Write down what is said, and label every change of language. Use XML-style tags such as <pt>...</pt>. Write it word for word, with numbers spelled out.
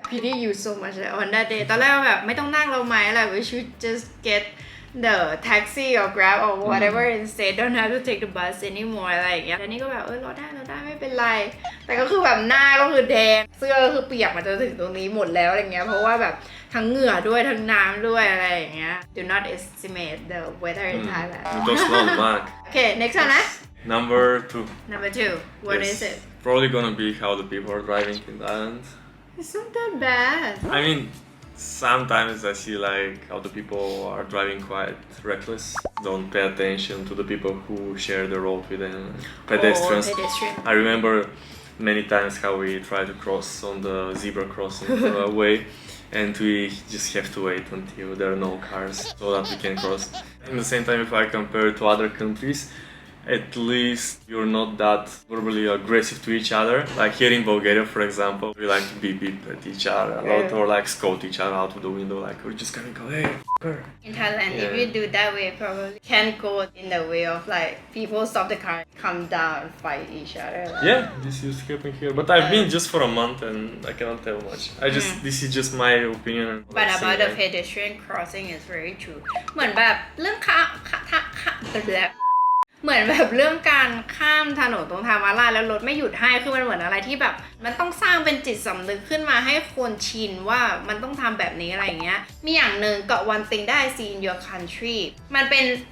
<en>pity you so much on that day</en> <th>ตอนแรกแบบไม่ต้องนั่งเราไหมอะไร</th> <en>we should just get the taxi or grab or whatever instead don't have to take the bus anymore</en> <th>อะไรอย่างเงี้ยแล้วนี่ก็แบบเออรอได้รอได้ไม่เป็นไร แต่ก็คือแบบหน้าก็คือแดง เสื้อก็คือเปียกมาจนถึงตรงนี้หมดแล้วอะไรเงี้ย เพราะว่าแบบทั้งเหงื่อด้วยทั้งน้ำด้วยอะไรอย่างเงี้ย</th> <en>do not estimate the weather in Thailand It was not bad. โอเค next one นะ Number two. number two what Yes. is it Probably gonna be how the people are driving in Thailand. it's not that bad I mean, sometimes I see like how the people are driving quite reckless. Don't pay attention to the people who share the road with them, pedestrians. Oh, pedestrian. I remember many times how we try to cross on the zebra crossing uh, way, and we just have to wait until there are no cars so that we can cross. At the same time, if I compare to other countries, at least you're not that verbally aggressive to each other. Like here in Bulgaria, for example, we like to beep beep at each other a lot, Yeah. or like scold each other out of the window. Like we're just gonna go, hey, f***er. in Thailand if Yeah. you do that way probably can go in the way of like people stop the car come down fight each other Yeah, this used to happen here, but I've been just for a month and I cannot tell much. I just this is just my opinion. but Let's see, about the right? pedestrian crossing is very true</en> <th>เหมือนแบบเรื่องข้ามข้าข้าข้าแบบเหมือนแบบเรื่องการข้ามถนนตรงทางม้าลายแล้วรถไม่หยุดให้คือมันเหมือนอะไรที่แบบ มันต้องสร้างเป็นจิตสำนึกขึ้นมาให้คนชินว่ามันต้องทำแบบนี้อะไรอย่างเงี้ย มีอย่างหนึ่งเกาะวันติงได้ซีน</th> <en>your country</en> <th>มันเป็น</th>